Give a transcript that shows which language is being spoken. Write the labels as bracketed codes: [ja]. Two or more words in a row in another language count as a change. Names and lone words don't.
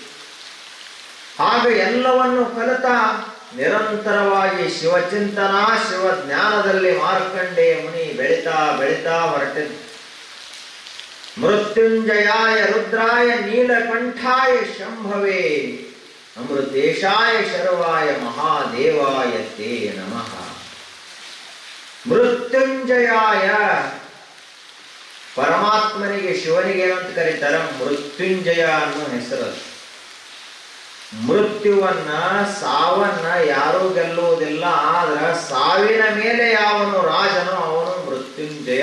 [kn] ಹಾಗೆ ಎಲ್ಲವನ್ನು ಕಲಿತ ನಿರಂತರವಾಗಿ ಶಿವಚಿಂತನ, ಶಿವಜ್ಞಾನದಲ್ಲಿ ಮಾರ್ಕಂಡೇಯ ಮುನಿ ಬೆಳೀತಾ ಬೆಳೀತಾ ಹೊರಟಿದ್ದ. [sa] ಮೃತ್ಯುಂಜಯಾಯ ರುದ್ರಾಯ ನೀಲಕಂಠಾಯ ಶಂಭವೇ ಅಮೃತೇಶಾಯ ಶರ್ವಾಯ ಮಹಾದೇವಾಯ ತೇ ನಮಃ. [kn] ಮೃತ್ಯುಂಜಯಾಯ ಪರಮಾತ್ಮನಿಗೆ, ಶಿವನಿಗೆ ಏನಂತ ಕರೀತಾರೆ? ಮೃತ್ಯುಂಜಯ ಅನ್ನೋ ಹೆಸರು. ಮೃತ್ಯುವನ್ನ, ಸಾವನ್ನ ಯಾರೂ ಗೆಲ್ಲುವುದಿಲ್ಲ. ಆದ್ರ ಸಾವಿನ ಮೇಲೆ ಯಾವನು ರಾಜನೋ ಅವನು ಮೃತ್ಯುಂಜಯ.